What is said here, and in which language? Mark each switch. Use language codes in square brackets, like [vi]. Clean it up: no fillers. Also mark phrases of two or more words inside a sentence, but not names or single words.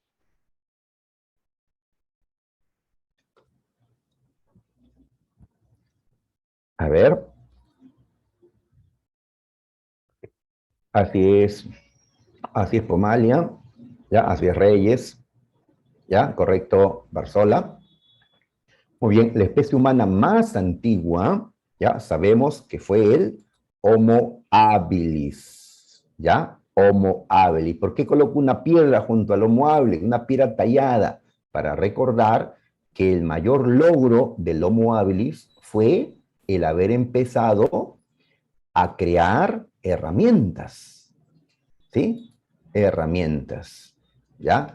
[es] A ver, así es, así es Pomalia, ya, así es Reyes, ya, correcto, Barzola. Muy bien, la especie humana más antigua, ya, sabemos que fue el Homo habilis, ya, Homo habilis. ¿Por qué coloco una piedra junto al Homo habilis? Una piedra tallada para recordar que el mayor logro del Homo habilis fue el haber empezado a crear herramientas, ¿sí? Herramientas, ¿ya?